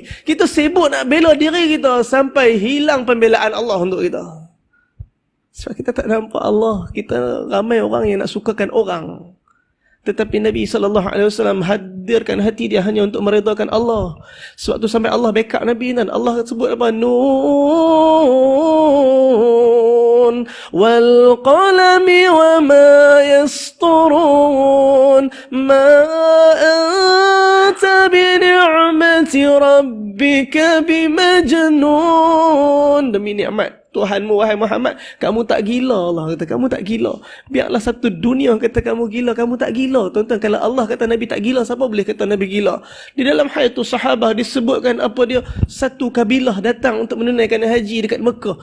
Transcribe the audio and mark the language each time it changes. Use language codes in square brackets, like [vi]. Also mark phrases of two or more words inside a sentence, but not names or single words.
[ms] Kita sibuk nak bela diri kita sampai hilang pembelaan Allah untuk kita. Sebab kita tak nampak Allah. Kita ramai orang yang nak sukakan orang. Tetapi Nabi SAW hadirkan hati dia hanya untuk meredakan Allah. Sebab tu sampai Allah backup Nabi dan Allah sebut apa? [ar] ن والقلم وما يسطرون ما أنت بنعمة ربك بمجنون. [ms] Demi nikmat Tuhanmu wahai Muhammad, kamu tak gila. Allah kata kamu tak gila. Biarlah satu dunia kata kamu gila, kamu tak gila. Tuan-tuan, kalau Allah kata Nabi tak gila, siapa boleh kata Nabi gila? Di dalam hayatul sahabah disebutkan apa dia, satu kabilah datang untuk menunaikan haji dekat Mekah.